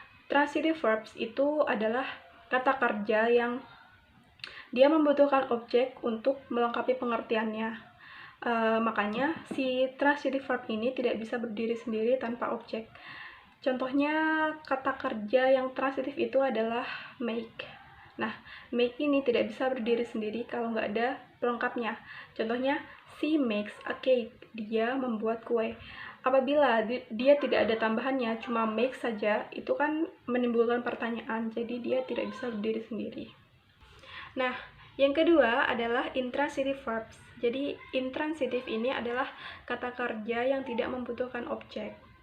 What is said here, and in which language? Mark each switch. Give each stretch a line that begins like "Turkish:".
Indonesian: Transitive verbs itu adalah kata kerja yang dia membutuhkan objek untuk melengkapi pengertiannya. Makanya si transitive verb ini tidak bisa berdiri sendiri tanpa objek. Contohnya kata kerja yang transitif itu adalah make. Nah, make ini tidak bisa berdiri sendiri kalau nggak ada pelengkapnya. Contohnya,
English: she makes a cake.
Indonesian: Dia membuat kue. Apabila dia tidak ada tambahannya, cuma make saja, itu kan menimbulkan pertanyaan. Jadi dia tidak bisa berdiri sendiri. Nah, yang kedua adalah intransitive verbs. Jadi, intransitive ini adalah kata kerja yang tidak membutuhkan objek.